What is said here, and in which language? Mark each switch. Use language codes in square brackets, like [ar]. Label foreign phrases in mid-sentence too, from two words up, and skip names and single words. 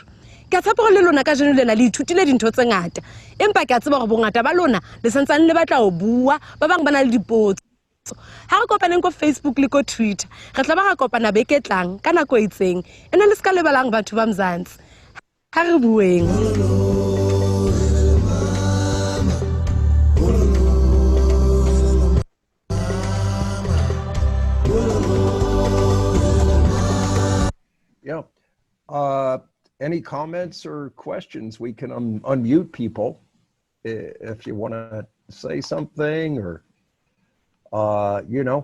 [st] Ke a tshepa hore le lona ka jeno lena le ithutile dintho tse ngata, empa ke a tseba hore bongata ba lona le santsane le batla ho bua, ba bang ba na le dipotso. Ha re kopaneng ko Facebook le ko Twitter, re tla ba ra kopana beke tlang ka nako e itseng. Ene le ska lebelang batho ba Mzansi. Ha re bueng. [en] Yeah. Any comments or questions? We can unmute people if you want to say something, or, you know.